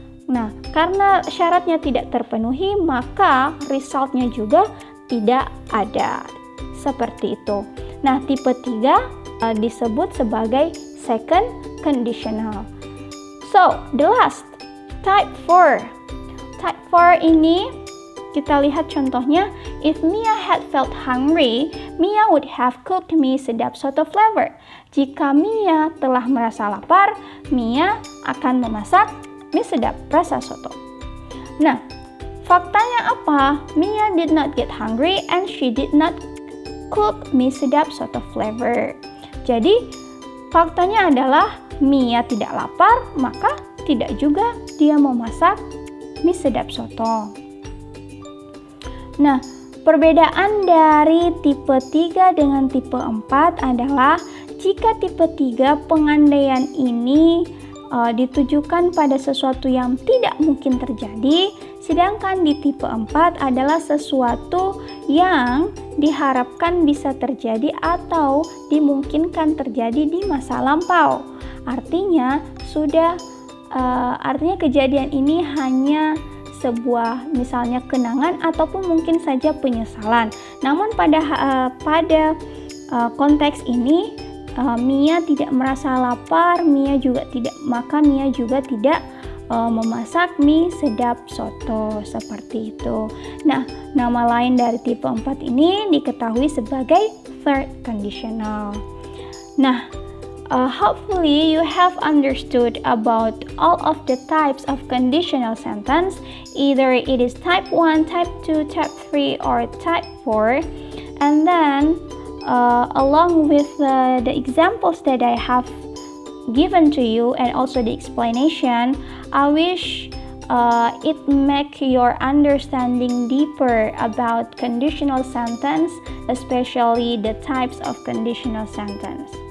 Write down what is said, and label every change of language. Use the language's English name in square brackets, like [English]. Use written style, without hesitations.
[Indonesian] Nah, karena syaratnya tidak terpenuhi, maka resultnya juga tidak ada. Seperti itu. Nah, tipe 3 disebut sebagai second conditional. [English] So, the last, type 4. Type 4 [Indonesian] ini kita lihat contohnya. [English] If Mia had felt hungry, Mia would have cooked mie sedap soto flavor. [Indonesian] Jika Mia telah merasa lapar, Mia akan memasak mie sedap rasa soto. Nah, faktanya apa? [English] Mia did not get hungry and she did not cook mie sedap soto flavor. [Indonesian] Jadi, faktanya adalah Mia tidak lapar, maka tidak juga dia memasak mie sedap soto. Nah, perbedaan dari tipe 3 dengan tipe 4 adalah jika tipe 3 pengandaian ini ditujukan pada sesuatu yang tidak mungkin terjadi, sedangkan di tipe 4 adalah sesuatu yang diharapkan bisa terjadi atau dimungkinkan terjadi di masa lampau. Artinya kejadian ini hanya sebuah misalnya kenangan ataupun mungkin saja penyesalan. Namun pada konteks ini Mia tidak merasa lapar, maka Mia juga tidak memasak mie sedap soto seperti itu. Nah, nama lain dari tipe 4 ini diketahui sebagai third conditional. [English] Nah, hopefully you have understood about all of the types of conditional sentence, either it is type 1, type 2, type 3, or type 4. And then along with the examples that I have given to you and also the explanation, I wish it make your understanding deeper about conditional sentence, especially the types of conditional sentence.